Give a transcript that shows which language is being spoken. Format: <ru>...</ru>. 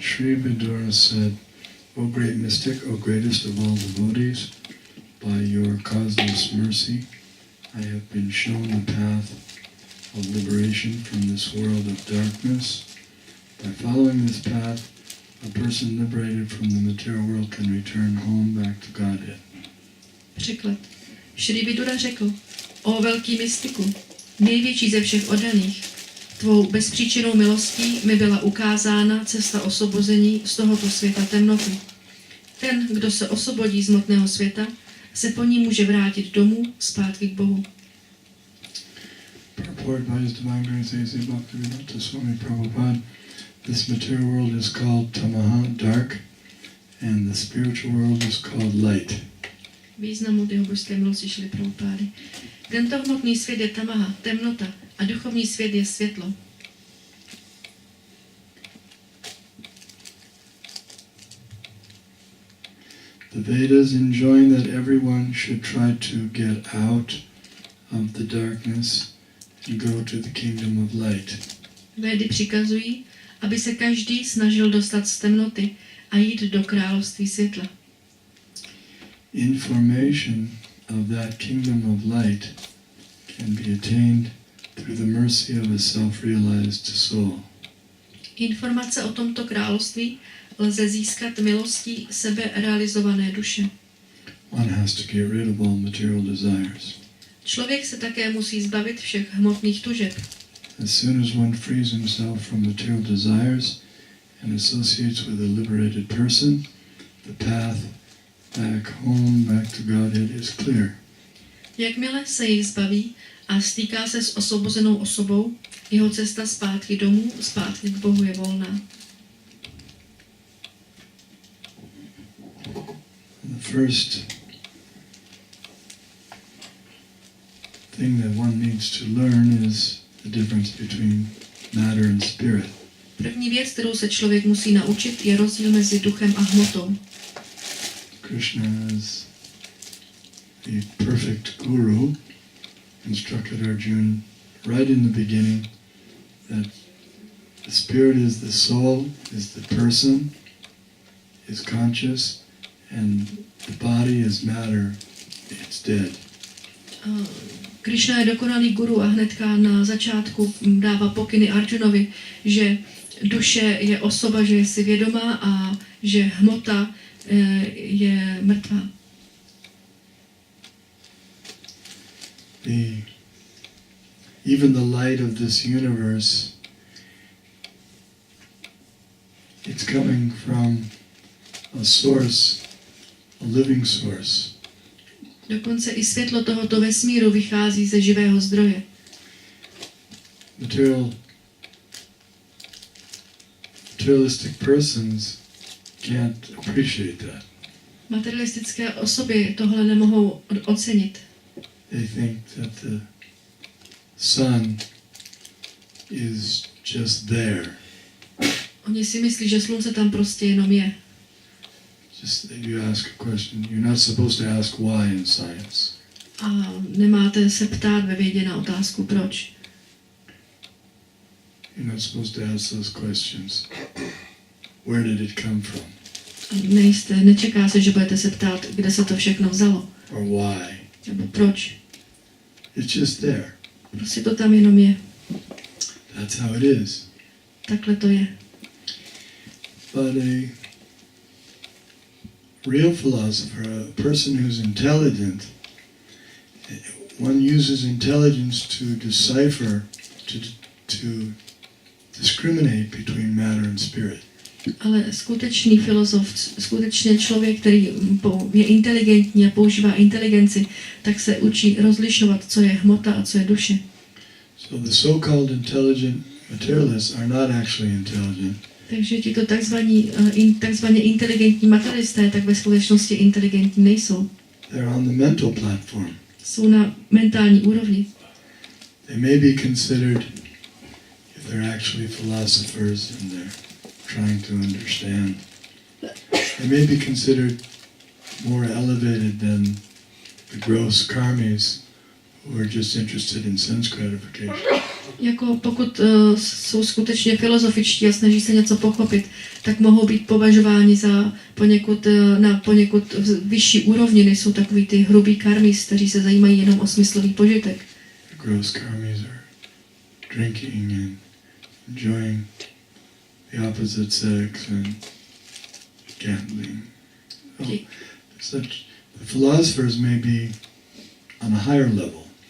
<en>Sri Vidura said, O great mystic, O greatest of all devotees, by your causeless mercy, I have been shown the path of liberation from this world of darkness. By following this path, a person liberated from the material world can return home back to Godhead.</en> <cs>Překlad. Šri Vidura řekl, o velký mystiku, největší ze všech oddaných, tvou bezpříčinnou milostí mi byla ukázána cesta osvobození z tohoto světa temnoty. Ten, kdo se osvobodí z hmotného světa, se po ní může vrátit domů zpátky k Bohu.</cs> <en>Purport by His Divine Grace A.C. Bhaktivedanta Swami Prabhupada, this material world is called tamaha, dark, and the spiritual world is called light.</en> <cs>Význam od jeho božské milosti Šrily Prabhupády. Tento hmotný svět je tamaha, temnota, a duchovní svět je světlo.</cs> <en>The Vedas enjoin that everyone should try to get out of the darkness and go to the kingdom of light.</en> <cs>Védy přikazují, aby se každý snažil dostat z temnoty a jít do království světla.</cs> <en>Information of that kingdom of light can be attained through the mercy of a self-realized soul.</en> <cs>Informace o tomto království lze získat milostí seberealizované duše.</cs> <en>One has to get rid of all material desires.</en> <cs>Člověk se také musí zbavit všech hmotných tužeb.</cs> <en>As soon as one frees himself from material desires and associates with a liberated person, the path back home, back to Godhead is clear.</en> <cs>Jakmile se jich zbaví a stýká se s osvobozenou osobou, jeho cesta zpátky domů, zpátky k Bohu je volná.</cs> <en>The first thing that one needs to learn is the difference between matter and spirit.</en> <cs>První věc, kterou se člověk musí naučit, je rozdíl mezi duchem a hmotou.</cs> <en>Krishna is the perfect guru, instructed Arjuna right in the beginning that the spirit is the soul, is the person, is conscious, and the body is matter, it's dead.</en> <cs>Krishna je dokonalý guru a hnedka na začátku dává pokyny Arjunovi, že duše je osoba, že je si vědomá a že hmota je mrtvá.</cs> <en>Even the light of this universe, it's coming from a source, a living source.</en> <cs>Dokonce i světlo tohoto vesmíru vychází ze živého zdroje.</cs> <en>Materialistic persons can't appreciate that.</en> <cs>Materialistické osoby tohle nemohou ocenit.</cs> <en>They think that the sun is just there.</en> <cs>Oni si myslí, že slunce tam prostě jenom je.</cs> <en>Just that you ask a question. You're not supposed to ask why in science.</en> <cs>A nemáte se ptát ve vědě na otázku proč.</cs> <en>You're not supposed to ask those questions. Where did it come from?</en> <cs>Nečeká se, že budete se ptát, kde se to všechno vzalo.</cs> <en>Or why?</en> <cs>Nebo proč.</cs> <en>It's just there.</en> <cs>Prostě to tam jenom je.</cs> <en>That's how it is.</en> <cs>Takhle to je.</cs> <en>But a real philosopher, a person who's intelligent, one uses intelligence to decipher, to discriminate between matter and spirit.</en> <cs>Ale skutečný filozof, skutečně člověk, který je inteligentní a používá inteligenci, tak se učí rozlišovat, co je hmota a co je duše.</cs> <en>So the so-called intelligent materialists are not actually intelligent.</en> <cs>Takže tito takzvaně inteligentní materialisté tak ve skutečnosti inteligentní nejsou.</cs> <en>They're on the mental platform.</en> <cs>Jsou na mentální úrovni.</cs> <en>They may be considered, if they're actually philosophers and they're trying to understand, they may be considered more elevated than the gross karmis who are just interested in sense gratification.</en> <cs>Jako pokud jsou skutečně filozofičtí a snaží se něco pochopit, tak mohou být považováni za na poněkud vyšší úrovni, než jsou takový ty hrubý karmis, kteří se zajímají jenom o smyslový požitek.</cs> <en>The gross karmis are drinking and enjoying the opposite sex and gambling. So the philosophers may be on a higher level.</en>